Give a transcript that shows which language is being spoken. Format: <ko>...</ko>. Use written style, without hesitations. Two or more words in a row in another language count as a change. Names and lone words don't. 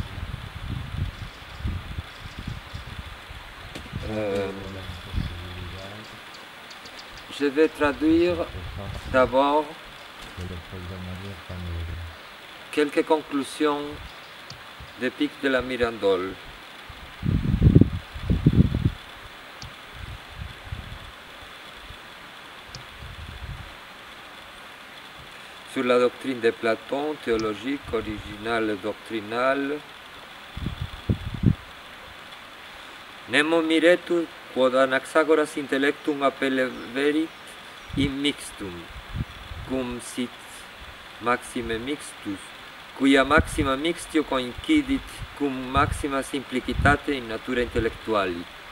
<fr>Je vais traduire d'abord quelques conclusions des Pics de la Mirandole. Sur la doctrine de Platon, théologique, originale, doctrinale.</fr> <la>Nemo miretur quod Anaxagoras intellectum appelleverit in mixtum, cum sit maxime mixtus, cuia maxima mixtio coincidit cum maxima simplicitate in natura intellectuali.</la>